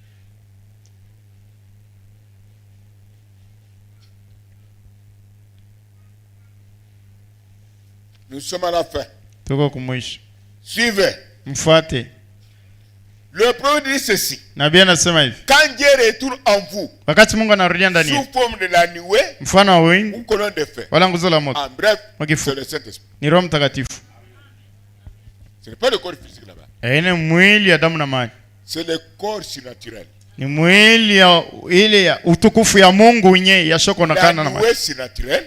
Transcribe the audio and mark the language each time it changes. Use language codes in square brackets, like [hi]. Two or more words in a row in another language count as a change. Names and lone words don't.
[fr] Nous sommes à la fin. [sw] Tuko kumwisho. [fr] Suivez. [sw] Mfuate. [fr] Le prophète dit ceci. [sw] Nabii anasema hivi. [fr] Quand Dieu retourne en vous. [sw] Wakati Mungu anarudia ndani yako. [fr] Sous forme de la nuée. [sw] Mfano wa wingu. [fr] Ou colonne de feu. [sw] Wala nguzo la moto. [fr] En bref, c'est le Saint-Esprit. [sw] Ni Roho Mtakatifu. [fr] Ce n'est pas le corps physique là-bas. [sw] Haina mwili ya damu na maji. [fr] C'est le corps surnaturel. [sw] Ni mwili ya ile ya utukufu ya Mungu yenyewe yashokonekana na maji. [fr] La nuée surnaturelle.